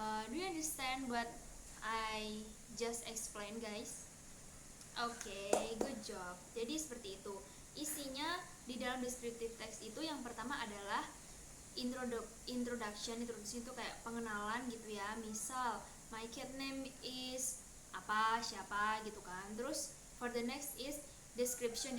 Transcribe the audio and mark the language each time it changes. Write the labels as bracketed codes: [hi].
[en] Do you understand what I just explained guys? [id] Oke, [en] good job. [id] Jadi seperti itu. Isinya di dalam descriptive text itu yang pertama adalah introduction itu kayak pengenalan gitu ya. Misal [en] my cat name is [id] apa, siapa gitu kan. Terus [en] for the next is description.